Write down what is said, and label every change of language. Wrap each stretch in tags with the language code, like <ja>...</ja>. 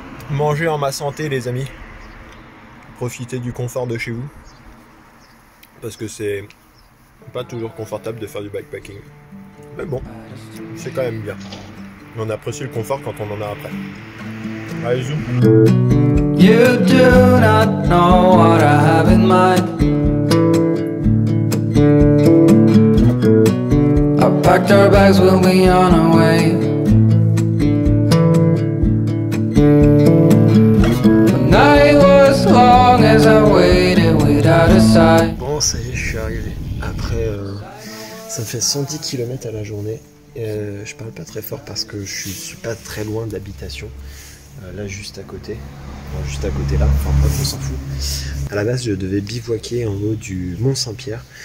<fr>Manger en ma santé les amis. Profitez du confort de chez vous. Parce que c'est pas toujours confortable de faire du bikepacking. Mais bon, c'est quand même bien. On apprécie le confort quand on en a après. Allez, zoom.</fr> <en>You do not know what I have in mind. I packed our bags, we'll be on our way. The night was long as I waited without a sign.</en> <fr>Bon, ça y est, je suis arrivé. Après, ça me fait 110 km à la journée. Je parle pas très fort parce que je suis pas très loin d'habitation. Là, juste à côté. Bon, juste à côté là, enfin bref, on s'en fout. À la base, je devais bivouaquer en haut du Mont Saint-Pierre.</fr>